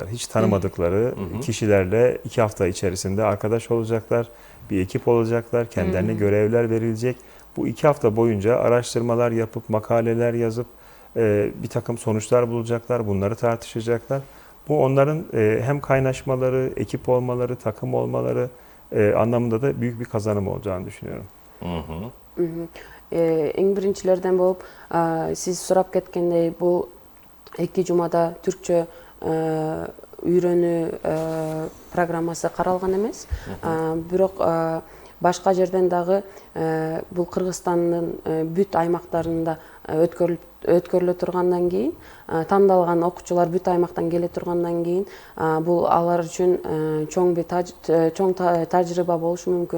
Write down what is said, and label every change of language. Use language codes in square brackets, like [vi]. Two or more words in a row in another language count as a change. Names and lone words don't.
[tr] Hiç tanımadıkları kişilerle 2 hafta içerisinde arkadaş olacaklar, bir ekip olacaklar, kendilerine görevler verilecek. Bu 2 hafta boyunca araştırmalar yapıp, makaleler yazıp bir takım sonuçlar bulacaklar, bunları tartışacaklar. Bu onların hem kaynaşmaları, ekip olmaları, takım olmaları anlamında da büyük bir kazanım olacağını düşünüyorum. [ky] Эң биринчилерден болуп сиз сурап кеткендей бул 2 жумада түркчө үйрөнүү программасы каралган эмес. Бирок башка жерден дагы бул Кыргызстандын бүт аймактарында өткөрүлө тургандан кийин тандалган окуучулар бүт аймактан келе тургандан кийин бул алар үчүн чоң тажрыйба болушу мүмкүн.